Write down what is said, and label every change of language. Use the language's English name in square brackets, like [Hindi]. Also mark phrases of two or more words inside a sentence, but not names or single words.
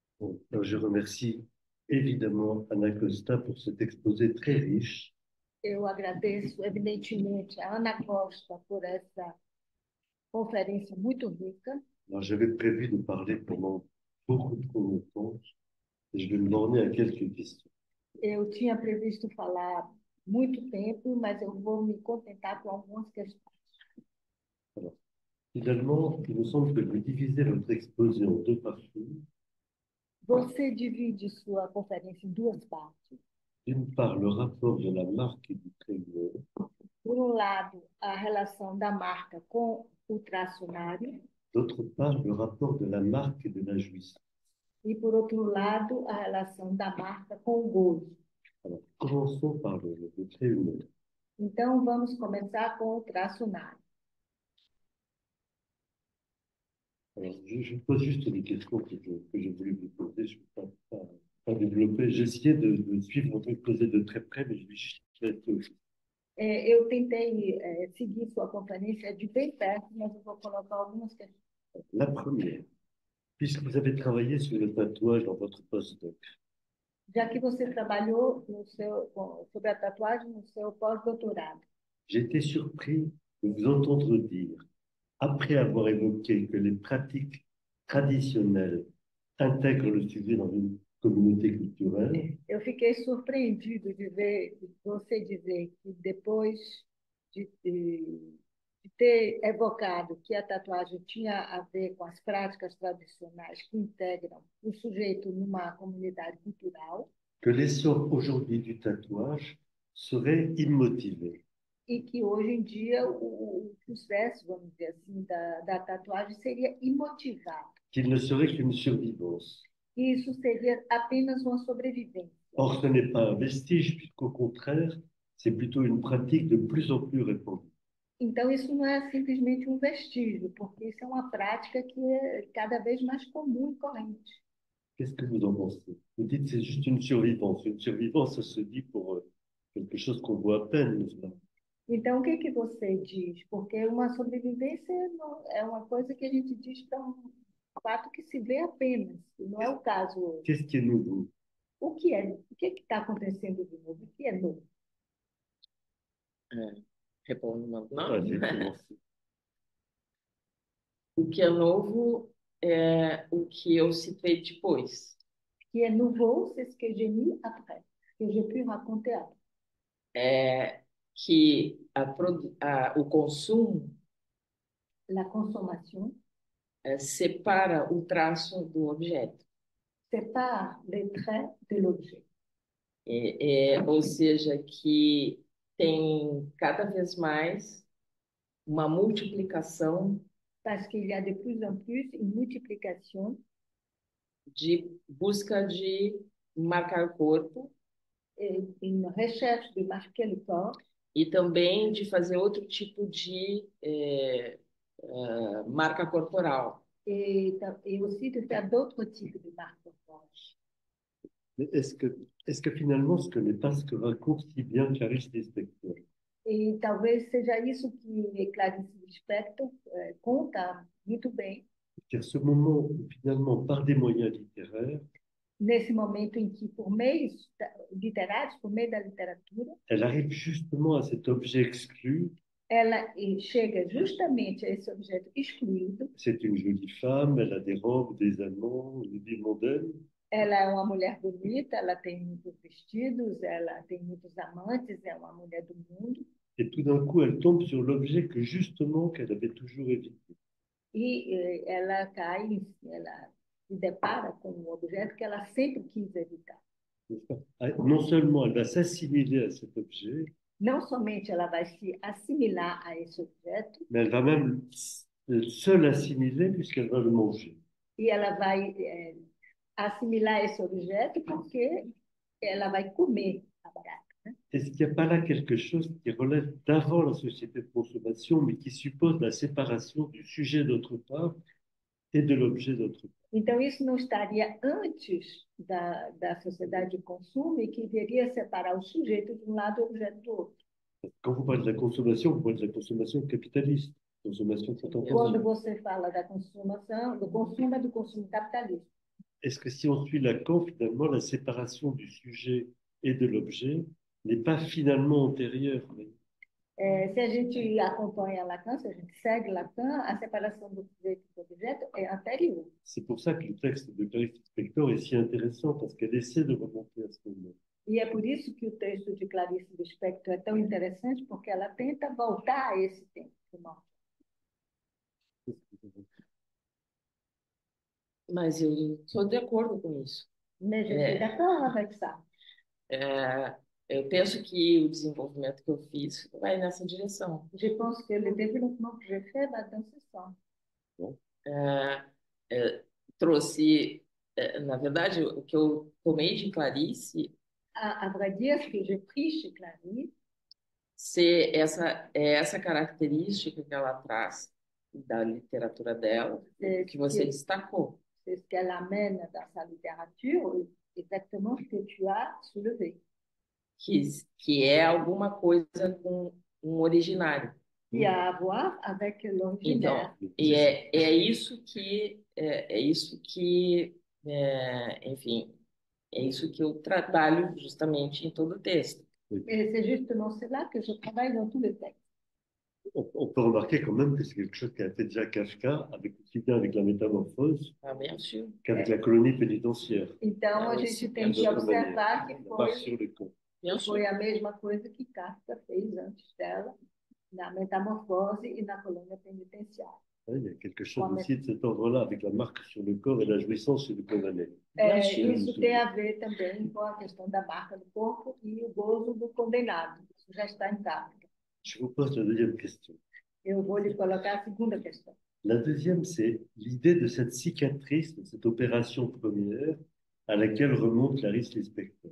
[French] Bon, alors je remercie évidemment Anna Costa pour cet exposé très riche. [Portuguese] Eu agradeço, evidentemente, a Ana Costa por essa conferência muito rica. [French] Alors j'avais prévu de parler pendant beaucoup trop longtemps et je vais me borner à quelques questions. [Portuguese] Eu tinha previsto falar muito tempo, mas eu vou me contentar com algumas questões. [French] Alors, finalement, il me semble que vous divisez votre exposé en deux parties. [Portuguese] Você divide sua conferência em duas partes. [French] D'une part, le rapport de la marque et du traîneau, [Portuguese] Por um lado, a relação da marca com o tracionário, [French] d'autre part, le rapport de la marque et de la jouissance. [Portuguese] e, por outro lado, a relação da marca com o gozo. [French] Alors, commençons par le traîneau. [Portuguese] Então, vamos começar com o tracionário. [French] Alors, je vous pose juste des questions que je voulais vous poser. Je ne peux pas développer. J'ai essayé de suivre votre exposé de très près, mais je vais juste rester aussi. [Portuguese] Eu tentei seguir sua conferência de bem perto, mas eu vou colocar algumas questões. [French] La première, puisque vous avez travaillé sur le tatouage dans votre postdoc, [Portuguese] Já que você trabalhou sobre a tatuagem no seu pós-doutorado, [French] j'ai été surpris de vous entendre dire, après avoir évoqué que les pratiques traditionnelles intègrent le sujet dans une communauté culturelle, [Portuguese] eu fiquei surpreendido de ver você dizer que depois de ter evocado que a tatuagem tinha a ver com as práticas tradicionais que integram o sujeito numa comunidade cultural, [French] que l'essor aujourd'hui du tatouage serait immotivé, [Portuguese] e que hoje em dia o sucesso, vamos dizer assim, da tatuagem seria imotivado. [French] qu'il ne serait qu'une survivance. [Portuguese] E isso seria apenas uma sobrevivência. [French] Or, ce n'est pas un vestige, puisqu'au contraire, c'est plutôt une pratique de plus en plus répandue. [Portuguese] Então, isso não é simplesmente um vestígio, porque isso é uma prática que é cada vez mais comum e corrente. [French] Qu'est-ce que vous en pensez? Vous dites que c'est juste une survivance. Une survivance, ça se dit pour quelque chose qu'on voit à peine, n'est-ce pas? [Portuguese] Então, o que que você diz? Porque uma sobrevivência é uma coisa que a gente diz para um fato que se vê apenas, e não é o caso hoje. [French] Qu'est-ce qui est nouveau? [Portuguese] O que é? O que está acontecendo de novo? O que é novo? É, Respondo Ah, não. [French] j'ai commencé. [Portuguese] O que é novo é o que eu citei depois. [French] Ce qui est nouveau, c'est ce que j'ai mis après, ce que j'ai pu raconter après. [Portuguese] É que o consumo [French] La consommation [Portuguese] separa o traço do objeto. [French] sépare les traits de l'objet. [Portuguese] Ou seja, que tem cada vez mais uma multiplicação [French] Parce qu'il y a de plus en plus une multiplication [Portuguese] de busca de marcar o corpo [French] et une recherche de marquer le corps [Portuguese] e também de fazer outro tipo de marca corporal. [French] et aussi de faire d'autres types de marques corporelles. Mais est-ce que finalement, ce que n'est pas ce que raconte si bien Clarice Lispector, [Portuguese] E talvez seja isso que Clarice Lispector conta muito bem, [French] c'est-à-dire ce moment où finalement, par des moyens littéraires, [Portuguese] nesse momento em que, por meios literários, por meio da literatura, [French] elle arrive justement à cet objet exclu. [Portuguese] ela chega justamente a esse objeto excluído. [French] C'est une jolie femme, elle a des robes, des amants, une vie mondaine. [Portuguese] Ela é uma mulher bonita, ela tem muitos vestidos, ela tem muitos amantes, é uma mulher do mundo. [French] Et tout d'un coup, elle tombe sur l'objet que justement qu'elle avait toujours évité. [Portuguese] E ela cai, ela se depara com um objeto que ela sempre quis evitar. [French] Non seulement elle va s'assimiler à cet objet, [Portuguese] Não somente ela vai se assimilar a esse objeto, [French] mais elle va même se l'assimiler puisqu'elle va le manger. [Portuguese] e ela vai assimilar esse objeto porque ela vai comer a barata. [French] Est-ce qu'il n'y a pas là quelque chose qui relève d'avant la société de consommation, mais qui suppose la séparation du sujet d'autre part et de l'objet d'autre part? [Portuguese] Então, isso não estaria antes da sociedade de consumo e que iria separar o sujeito de um lado e o objeto do outro. [French] Quand vous parlez de la consommation, vous parlez de la consommation capitaliste, consommation [Portuguese] Quando [French] contemporaine. [Portuguese] você fala da consumação, do consumo é do consumo capitalista. [French] est-ce que si on suit Lacan, finalement, la séparation du sujet et de l'objet n'est pas finalement antérieure? [Portuguese] Se a gente acompanha Lacan, se a gente segue Lacan, a separação do sujeito e do objeto é anterior. [French] C'est pour ça que le texte de Clarice Lispector est si intéressant, parce qu'elle essaie de remonter à ce moment. [Portuguese] E é por isso que o texto de Clarice Lispector é tão interessante, porque ela tenta voltar a esse tempo. Mas eu sou de acordo com isso. [French] Mais je suis d'accord avec ça. [Portuguese] Eu penso que o desenvolvimento que eu fiz vai nessa direção. [French] Je pense que le développement que j'ai fait va dans ce sens. [Portuguese] Trouxe, na verdade, o que eu tomei de Clarice [French] À vrai dire, ce que j'ai pris chez Clarice, [Portuguese] ser essa característica que ela traz da literatura dela, que você destacou. [French] c'est ce qu'elle amène dans sa littérature, exactement ce que tu as soulevé. [Portuguese] Que é alguma coisa com um originário. [French] Qui a à voir avec l'originaire. [Portuguese] Então, e é isso que, enfim, é isso que eu trabalho justamente em todo o texto. [French] Et c'est justement cela que je travaille dans tout le texte. On peut remarquer quand même que c'est quelque chose qu'a fait déjà Kafka, aussi bien avec la métamorphose Ah, bien sûr. qu'avec la colonie pénitentiaire. [Portuguese] Então, a gente tem que observar que [French] Marche sur le ton. [Portuguese] foi a mesma coisa que Kafka fez antes dela, na Metamorfose e na colônia penitenciária. [French] Il y a quelque chose aussi de cet ordre-là, avec la marque sur le corps et la jouissance sur le condamné. [Portuguese] Isso tem a ver também com a questão da marca do corpo e o gozo do condenado. Isso já está em Kafka. [French] Je vous pose la deuxième question. [Portuguese] Eu vou lhe colocar a segunda questão. [French] La deuxième, c'est l'idée de cette cicatrice, de cette opération première à laquelle remonte Clarice Lispector.